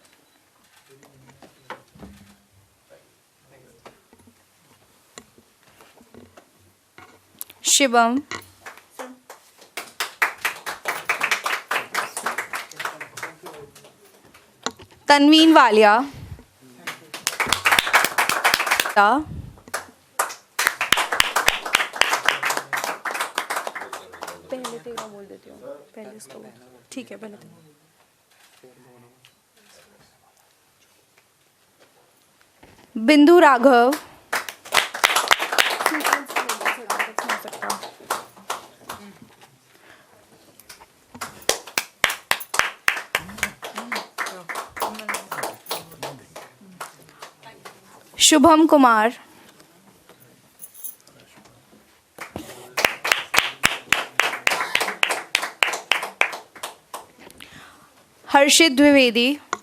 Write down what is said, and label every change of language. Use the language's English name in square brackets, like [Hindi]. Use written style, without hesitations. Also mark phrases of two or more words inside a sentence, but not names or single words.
[Hindi] Shibam. Tanveen Walia. पहले तेरा बोल देती हूँ, पहले इसको. ठीक है, पहले तेरा. Bindu Raghav, Shubham Kumar, Harshit Dwivedi,